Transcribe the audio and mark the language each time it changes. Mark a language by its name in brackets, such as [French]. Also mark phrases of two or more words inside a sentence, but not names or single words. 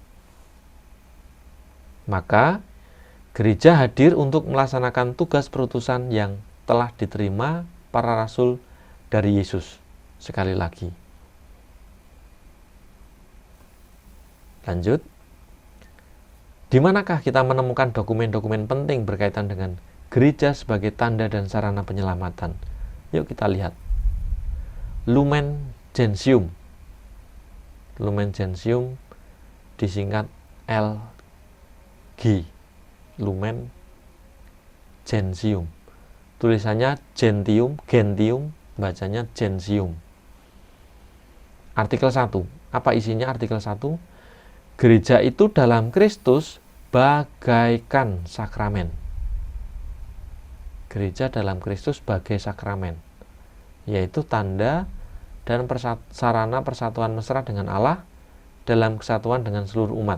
[Indonesian] Maka gereja hadir untuk melaksanakan tugas perutusan yang telah diterima para rasul dari Yesus. Sekali lagi. Lanjut. Di manakah kita menemukan dokumen-dokumen penting berkaitan dengan gereja sebagai tanda dan sarana penyelamatan? Yuk kita lihat. Lumen Gentium. Lumen Gentium disingkat LG. Lumen Gentium. Tulisannya Gentium, bacanya Gentium. Artikel 1. Apa isinya artikel 1? Gereja itu dalam Kristus bagaikan sakramen. Gereja dalam Kristus bagai sakramen, yaitu tanda dan sarana persatuan mesra dengan Allah dalam kesatuan dengan seluruh umat.